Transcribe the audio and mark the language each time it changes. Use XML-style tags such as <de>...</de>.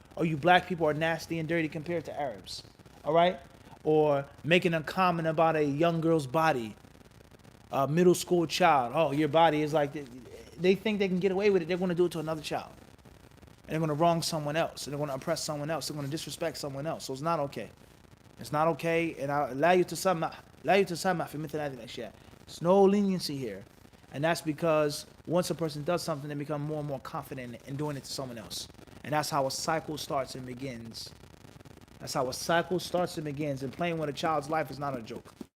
<en>Or you black people are nasty and dirty compared to Arabs. All right? Or making a comment about a young girl's body, a middle school child. Oh, your body is like, they think they can get away with it. They're going to do it to another child. And they're going to wrong someone else. And they're going to oppress someone else. They're going to disrespect someone else. So it's not okay. It's not okay.</en> <ar>And لا يتسمح في مثل هذه الأشياء.</ar> <en>There's no leniency here. And that's because once a person does something, they become more and more confident in doing it to someone else. And that's how a cycle starts and begins. That's how a cycle starts and begins. And playing with a child's life is not a joke.</en>